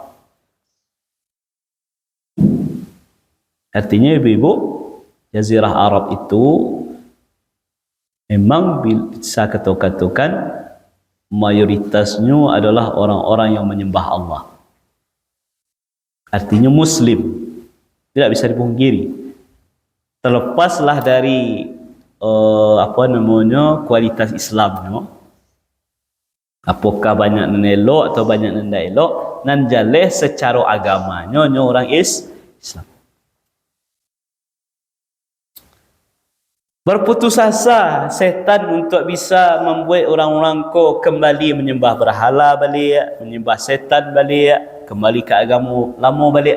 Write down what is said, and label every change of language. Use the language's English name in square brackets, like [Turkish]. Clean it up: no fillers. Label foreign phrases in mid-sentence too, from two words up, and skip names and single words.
[Indonesian] Artinya ibu-ibu, Jazirah Arab itu memang bisa katakan mayoritasnya adalah orang-orang yang menyembah Allah. Artinya Muslim. Tidak bisa dipungkiri. Terlepaslah dari kualitas Islamnya, [Minangkabau] Apakah banyak nan elok atau banyak nan tak elok, nan jaleh [Indonesian] secara agamanya orang Islam. Berputus asa setan untuk bisa membuat orang-orang ko kembali menyembah berhala balik, menyembah setan balik, kembali ke agama lama balik.